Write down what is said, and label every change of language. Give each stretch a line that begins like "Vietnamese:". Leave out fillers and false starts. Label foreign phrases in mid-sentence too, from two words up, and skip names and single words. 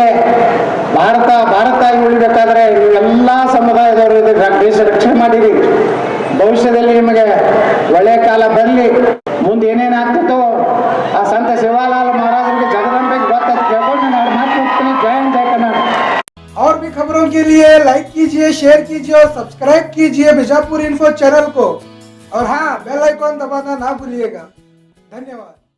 Kannada: ಭಾರತ ಆಗಿ ಉಳಿಬೇಕಾದ್ರೆ ನೀವೆಲ್ಲ ಸಮುದಾಯದವರು ದೇಶ ರಕ್ಷಣೆ ಮಾಡಿರಿ. ಭವಿಷ್ಯದಲ್ಲಿ ನಿಮಗೆ ಒಳ್ಳೆಯ ಕಾಲ ಬರಲಿ. ಮುಂದೆ ಏನೇನಾಗ್ತಿತ್ತೋ ಆ ಸಂತ ಶಿವಾಲಾಲ್ ಮಹಾರಾಜರಿಗೆ ಜಗದಂಬೆಗೆ ಗೊತ್ತಾಯ್ತು ಕೇಳ್ಕೊಂಡು ನಾನು ಮಾತು ಹೋಗ್ತೀನಿ. ಜೈ ಹಿಂದ್, ಜೈ ಕರ್ನಾಟಕ.
Hindi: और भी खबरों के लिए लाइक कीजिए, शेयर कीजिए और सब्सक्राइब कीजिए बीजापुर इन्फो चैनल को। और हाँ,
English: bell icon
Hindi: दबाना ना भूलिएगा। धन्यवाद।